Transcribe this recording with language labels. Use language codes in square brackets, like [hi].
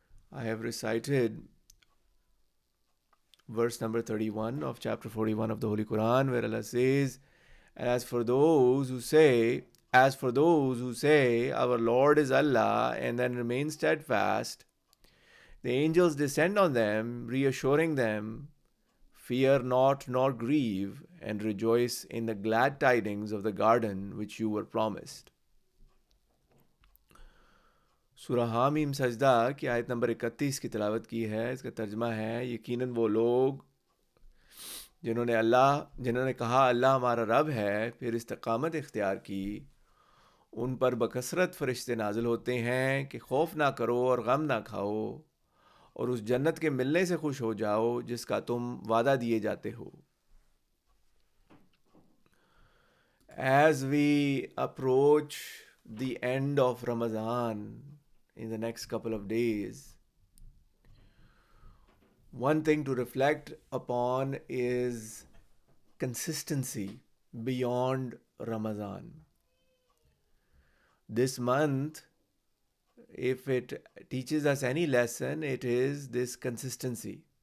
[en] I have recited verse number 31 of chapter 41 of the Holy Quran, where Allah says, as for those who say, our Lord is Allah, and then remain steadfast, the angels descend on them, reassuring them, fear not nor grieve, and rejoice in the glad tidings of the garden which you were promised. [ur] سورہ حامیم سجدہ کی آیت number 31 کی تلاوت کی ہے۔ اس کا ترجمہ ہے، یقیناً وہ لوگ جنہوں نے کہا اللہ ہمارا رب ہے، پھر استقامت اختیار کی، ان پر بکثرت فرشتے نازل ہوتے ہیں کہ خوف نہ کرو اور غم نہ کھاؤ، اور اس جنت کے ملنے سے خوش ہو جاؤ جس کا تم وعدہ دیے جاتے ہو۔ [en] As we approach the end of Ramadan in the next couple of days, one thing to reflect upon is consistency beyond Ramadan. This month, if it teaches us any lesson, it is this consistency.